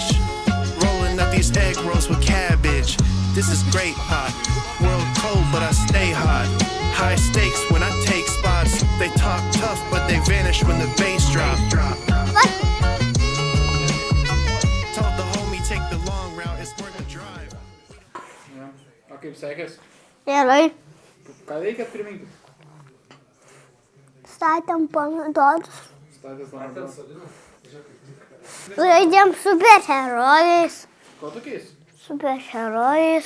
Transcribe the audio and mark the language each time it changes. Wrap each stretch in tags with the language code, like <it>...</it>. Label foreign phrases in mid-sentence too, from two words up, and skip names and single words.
<en>Rolling up these egg rolls with cabbage. This is great hot. World cold, but I stay hot. High stakes when I take spots. They talk tough, but they vanish when the bass drop. Told the homie take the long route, it's worth the drive.</en> <lt>O kaip sekės? Gerai. Ką veikėt priminkit? Statėm pomidorus. Statės lankas. Žaidėm superherojais. Ko tokiais? Superherojais.</lt>